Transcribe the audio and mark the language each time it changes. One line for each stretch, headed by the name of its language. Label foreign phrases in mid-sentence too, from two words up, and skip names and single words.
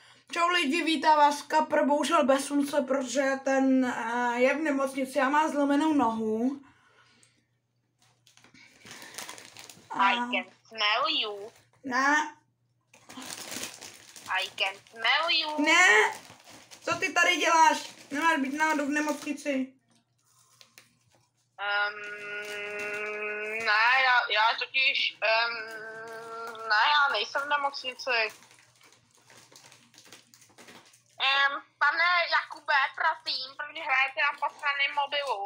Czech: Čau lidi, vítá vás Kapr, bohužel bez slunce, protože ten je v nemocnici a má zlomenou nohu.
English: I can smell you.
Czech: Ne,
English: I can smell you.
Czech: ne, co ty tady děláš? Nemáš být náhodou v nemocnici. Ne, já totiž, ne, já nejsem v nemocnici. Pane Jakube, prosím, protože hrajete na posraném mobilu.